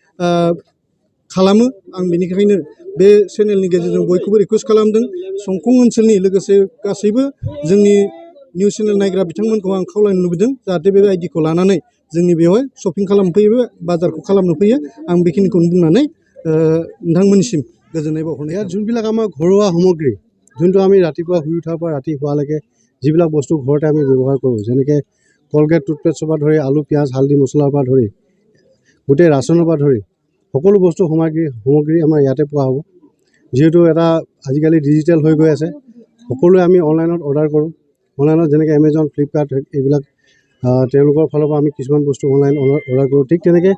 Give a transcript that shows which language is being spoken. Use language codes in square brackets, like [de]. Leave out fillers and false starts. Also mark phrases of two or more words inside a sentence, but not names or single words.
[brx] खालामो आं बेनिखायनो बे चेनेलनि गेजेरजों बयखौबो रिकुवेस्ट खालामदों संखं ओनसोलनि लोगोसे गासैबो जोंनि निउस चेनेल नायग्रा बिथांमोनखौ आं खावलायनो लुबैदों जाहाथे बे आइडिखौ लानानै जोंनि बेवहाय शपिं खालामनो फैयो बाजारखौ खालामनो फैयो आं बेखिनिखौनो बुंनानै नोंथांमोननिसिम गोजोननाय बावहरनाय [as] যোনবিলাক আমাৰ ঘৰুৱা সামগ্ৰী যোনটো আমি ৰাতিপুৱা শুই উঠাৰ পৰা ৰাতি শুৱালৈকে যিবিলাক বস্তু ঘৰতে আমি ব্যৱহাৰ কৰোঁ যেনেকৈ কলগেট টুথপেষ্টৰ পৰা ধৰি আলু পিঁয়াজ হালধি মছলাৰ পৰা ধৰি গোটেই ৰাচনৰ পৰা ধৰি সকলো বস্তু সামগ্ৰী আমাৰ ইয়াতে পোৱা হ'ব যিহেতু এটা আজিকালি ডিজিটেল হৈ গৈ আছে সকলোৱে আমি অনলাইনত অৰ্ডাৰ কৰোঁ অনলাইনত যেনেকৈ এমেজন ফ্লিপকাৰ্ট এইবিলাক তেওঁলোকৰ ফালৰ পৰা আমি কিছুমান বস্তু অনলাইন অৰ্ডাৰ কৰোঁ ঠিক তেনেকৈ